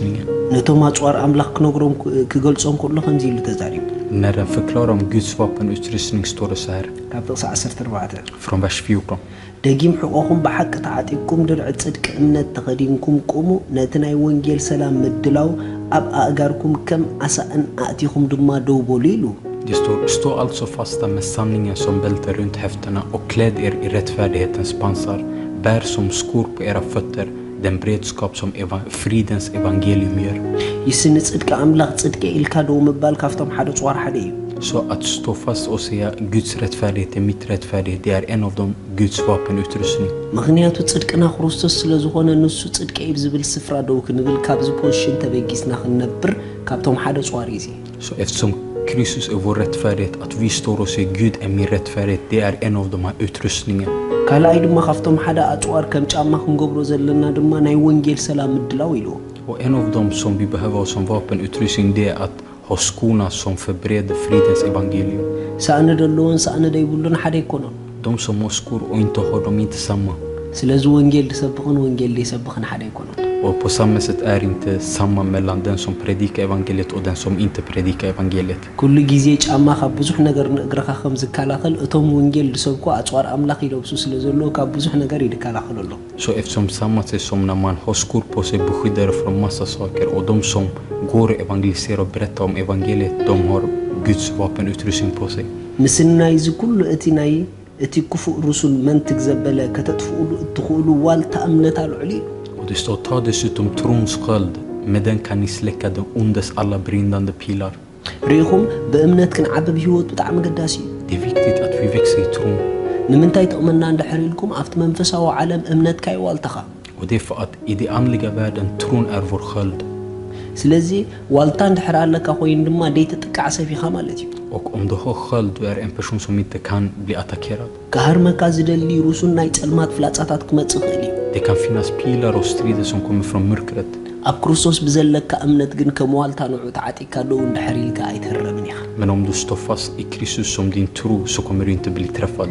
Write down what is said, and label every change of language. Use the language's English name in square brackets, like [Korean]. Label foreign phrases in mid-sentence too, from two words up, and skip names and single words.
[Tigrinya] ነቶም አጽዋር አምላኽ ክነግሮም ክገልጾም ከሎ ከምዚ ኢሉ ተዛሪቡ. [Swedish] När den förklarar om Guds vapenutrustning står det så här. [Tigrinya] ካብ ጥቕሲ 14 [Swedish] Från vers 14. [Tigrinya] ደጊም ሕቆኹም ብሓቂ ተዓጢቅኩም ድልዕ ጽድቂ እምነት ተኸዲንኩም ቁሙ ነቲ ናይ ወንጌል ሰላም ምድላው ኣብ ኣእጋርኩም ከም ዓሳእን ኣእቲኹም ድማ ደው በሉ ኢሉ [Swedish] Det står, stå alltså fasta med sanningen som bälte runt höfterna och kläd er i rättfärdighetens pansar. Bär som skor på era fötter den beredskap som fridens evangelium gör. [Tigrinya] ይስኒ ጽድቂ ኣምላኽ ጽድቂ ኢልካ ደው ምባል ካብቶም ሓደ ጽዋር ሓደ እዩ [Swedish] Så att stå fast och säga Guds rättfärdighet är mitt rättfärdighet, det är en av de Guds vapenutrustning. [Tigrinya] ምክንያቱ ጽድቅና ክርስቶስ ስለ ዝኾነ ንሱ ጽድቂ እዩ ዝብል ስፍራ ደው ክንብል ካብዚ ፖዚሽን ተበጊስና ክንነብር ካብቶም ሓደ ጽዋር እዩ [Swedish] Så eftersom Kristus är vår rättfärdighet, att vi står och säger Gud är min rättfärdighet, det är en av de här utrustningarna. [Tigrinya] ካልኣይ ድማ ካብቶም ሓደ ኣጽዋር ከም ጫማ ክንገብሮ ዘለና ድማ ናይ ወንጌል ሰላም ምድላው ኢሉ [Swedish] Och en av dem som vi behöver som vapenutrustning, det är att ha skorna som förbereder fridens evangelium. [Tigrinya] ሳእኒ ደለዎን ሳእኒ ደይብሉን ሓደ ይኮኖን [Swedish] De som har skor och inte har dem inte samma. [Tigrinya] ስለዚ ወንጌል ዝሰብኽን ወንጌል ዘይሰብኽን ሓደ ይኮኖን [Swedish] Och på samma sätt är inte samma mellan den som predikar evangeliet och den som inte predikar evangeliet. [Tigrinya] ኩሉ ግዜ ጫማ ካብ ብዙሕ ነገር ንእግረኻ ከም ዝከላኸል እቶም ወንጌል ዝሰብኩ ኣጽዋር ኣምላኽ ይለብሱ ስለ ዘለዎ ካብ ብዙሕ ነገር ይከላኸሉ ኣሎ [Swedish] Så eftersom samma sätt som när man har skor på sig beskyddar från massa saker, och de som går och evangeliserar och berättar om evangeliet, de har Guds vapenutrustning på sig. [Tigrinya] ምስናይ እዚ ኩሉ እቲ ክፉእ ርሱል መንትግ ዘበለ ከተጥፍኡሉ እትኽእሉ ዋልታ እምነት ኣልዑል እዩ [Swedish] Och det står, ta dessutom trons sköld, med den kan ni släcka den ondes alla brinnande pilar. [Tigrinya] ርኢኹም ብእምነት ክንዓብብ ህይወት ብጣዕሚ ገዳሲ እዩ [Swedish] Det är viktigt att vi växer i tron. [Tigrinya] ንምንታይ ጥቕመና እንድሕር ኢልኩም ኣብቲ መንፈሳዊ ዓለም እምነትካ እዩ ዋልታኻ [Swedish] Och det är för att i den andliga världen, tron är vår sköld. [Tigrinya] ስለዚ ዋልታ እንድሕር ኣለካ ኮይኑ ድማ ደይተጥቃዕ ሰፊኻ ማለት እዩ [Swedish] Och om du har sköld, du är en person som inte kan bli attackerad. [Tigrinya] ካሃርመካ ዝደሊ ሩሱን ናይ ጸልማት ፍላጻታት ክመጽእ ይኽእል እዩ [Swedish] Det kan finnas pilar och strider som kommer från mörkret. [Tigrinya] ኣብ ክርስቶስ ብዘለካ እምነት ግን ከም ዋልታ ንዑ ተዓጢካ ደው እንድሕር ኢልካ ኣይትህረምን ኢኻ [Swedish] Men om du står fast i Kristus som din tro, så kommer du inte bli träffad.